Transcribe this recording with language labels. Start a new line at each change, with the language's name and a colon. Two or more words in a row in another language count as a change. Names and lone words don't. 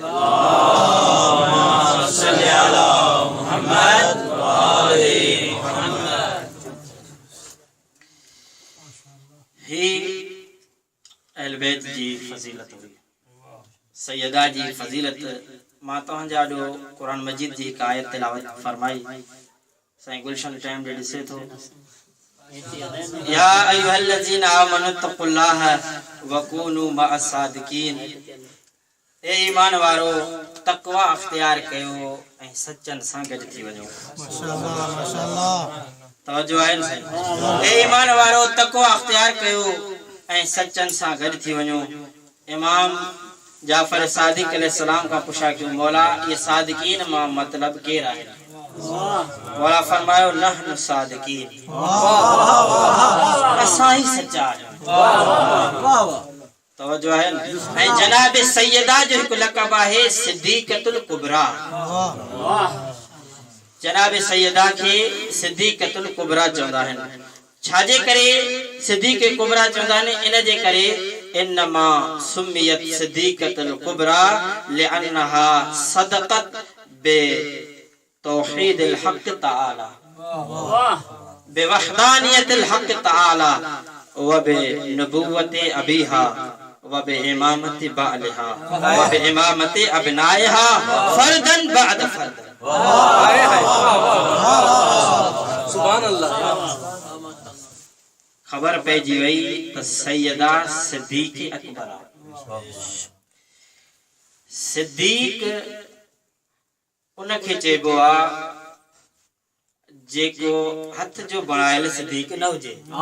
Sindhi: मोहम्मद ही अहल बैत जी फजीलत हुई सैयदा जी फजीलत मां तव्हांजा ॾो कुरान मजीद जी हिकु आयत तिलावत फरमाई साईं गुलशन टाइम ॾे ॾिसे थो
Arabic: يا أيها الذين آمنوا اتقوا الله و كونوا مع الصادقين
Sindhi: ए ईमान वारो तक़वा अख्तियार कयो ऐं सचन सां गॾु थी वञो माशाअल्लाह माशाअल्लाह तवज्जो आहे न साईं ए ईमान वारो तक़वा अख्तियार कयो ऐं सचन सां गॾु थी वञो इमाम जाफर सादिक अलैहिस्सलाम का पुछा कि मौला ये सादिकीन मां मतलब केर आहे मौला फरमायो
Arabic: نحن الصادقين
Sindhi: असां ही सच्चा आहियूं तवज्जो है ऐं जनाब सैयदा जो हिकु लक़ब आहे सिद्दीक़तुल कुबरा। जनाब सैयदा खे सिद्दीक़तुल कुबरा चवंदा आहिनि। छाजे करे सिद्दीक़ कुबरा चवंदा आहिनि? इन जे करे
Arabic: إنما سميت الصديقة الكبرى لأنها صدقت ب توحيد الحق تعالى ب وحدانية الحق تعالى و ب نبوة أبيها و ب إمامة بعلها و ب إمامة أبنائها فردا بعد فرد. سبحان الله.
Sindhi: खबर पइजी वई त सैयदा सिद्दीक़ अकबरा सिद्दीक़ उनखे चइबो आ जेको हथ जो बणायल सिद्दीक़ न हुजे।